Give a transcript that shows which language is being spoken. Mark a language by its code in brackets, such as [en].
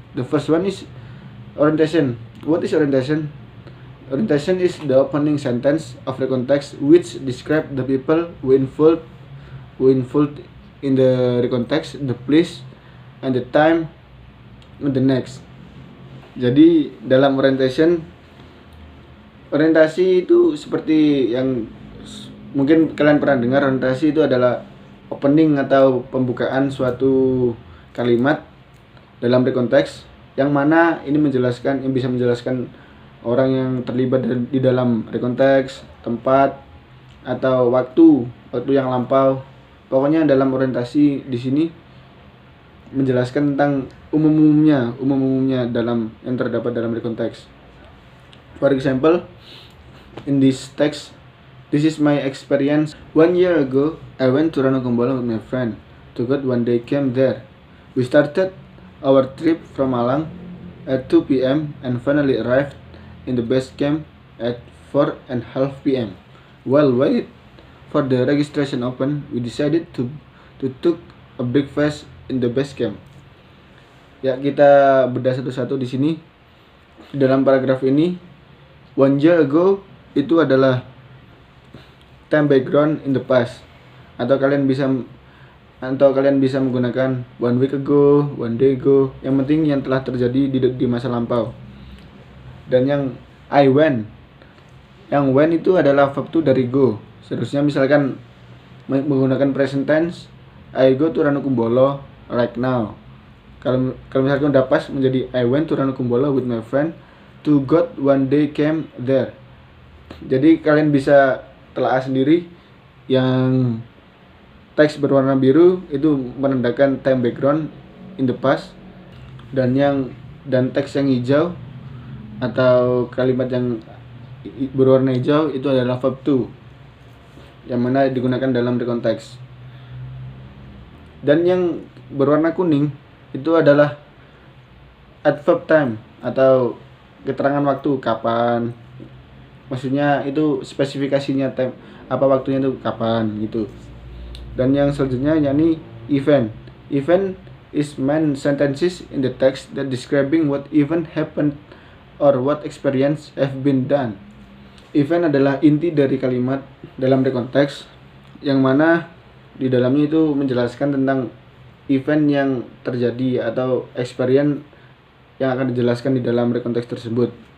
[en] The first one is orientation. What is orientation? Orientation is the opening sentence of the context which describe the people who involved in the context, the place, and the time, and the next. [id] Jadi dalam orientasi itu seperti yang mungkin kalian pernah dengar, orientasi itu adalah opening atau pembukaan suatu kalimat dalam konteks, yang mana ini bisa menjelaskan orang yang terlibat di dalam konteks, tempat, atau waktu yang lampau. Pokoknya dalam orientasi di sini menjelaskan tentang umum-umumnya dalam yang terdapat dalam konteks. [en] For example, in this text, this is my experience. 1 year ago, I went to Ranokumbolo with my friend. To God, one day came there. We started our trip from Malang at 2 p.m. and finally arrived in the base camp at 4:30 p.m. While waiting for the registration open, we decided to took a breakfast in the base camp. [id] Ya, kita bedah satu-satu di sini. Dalam paragraf ini, [en] 1 year ago [id] itu adalah [en] time background in the past, [id] atau kalian bisa menggunakan [en] 1 week ago, 1 day ago. [id] Yang penting yang telah terjadi di masa lampau. Dan yang I went, yang went itu adalah verb 2 dari go. Seterusnya misalkan menggunakan present tense, [en] I go to Ranokumbolo right now. [id] Kalau misalkan udah pas menjadi [en] I went to Ranokumbolo with my friend. To God, one day came there. [id] Jadi kalian bisa telaah sendiri, yang teks berwarna biru itu menandakan [en] time background in the past, [id] dan teks yang hijau atau kalimat yang berwarna hijau itu adalah verb 2 yang mana digunakan dalam konteks. Dan yang berwarna kuning itu adalah adverb time atau keterangan waktu, kapan. Maksudnya itu spesifikasinya, time apa waktunya itu kapan gitu. Dan yang selanjutnya yakni event. [en] Event is main sentences in the text that describing what event happened or what experience have been done. [id] Event adalah inti dari kalimat dalam konteks, yang mana di dalamnya itu menjelaskan tentang event yang terjadi atau experience yang akan dijelaskan di dalam konteks tersebut.